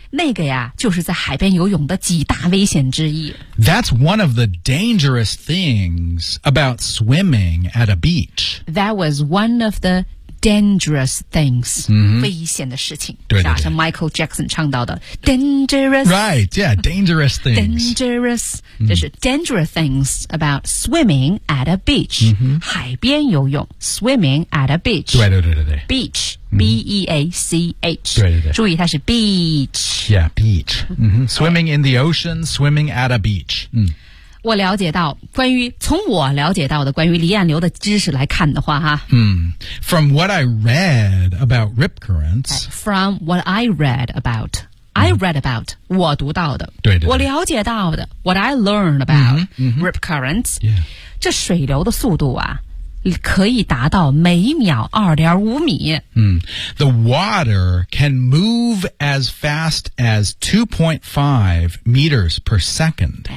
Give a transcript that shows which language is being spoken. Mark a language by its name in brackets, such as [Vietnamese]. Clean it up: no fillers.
[Chinese] 那个呀就是在海边游泳的几大危险之一 [English] That's one of the dangerous things about swimming at a beach That was one of the dangerous things,、 mm-hmm. [Chinese] 危险的事情，对对对，是吧？像 Michael Jackson 唱到的 dangerous, [English] right? Yeah, dangerous things. Dangerous,、mm-hmm. 就是 dangerous things about swimming at a beach.、 Mm-hmm. [Chinese] 海边游泳 [English] swimming at a beach. [Chinese] 对对对对对 [English] beach,、mm-hmm. beach. [Chinese] 对对对，注意它是 beach. [English] Yeah, beach.、Mm-hmm. Swimming in the ocean, swimming at a beach.、Mm-hmm. [Chinese] 我了解到关于从我了解到的关于离岸流的知识来看的话哈、 [English] From what I read about rip currents From what I read about、mm-hmm. I read about [Chinese] 我读到的对 对, 对我了解到的 [English] What I learned about、 mm-hmm. rip currents、 yeah. [Chinese] 这水流的速度啊可以达到每秒2.5米、 [English] The water can move as fast as 2.5 meters per second、